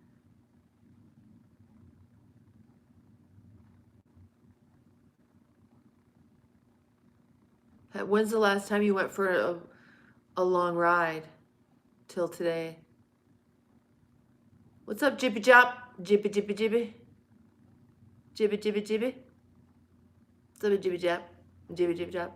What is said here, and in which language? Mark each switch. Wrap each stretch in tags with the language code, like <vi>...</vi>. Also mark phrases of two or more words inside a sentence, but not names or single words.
<en>When's the last time you went for a long ride? Till today. What's up, Jippy Jop? Jippy Jippy Jippy? Jippy Jippy Jippy? What's up, Jippy Jop? Jippy Jippy Jop?</en>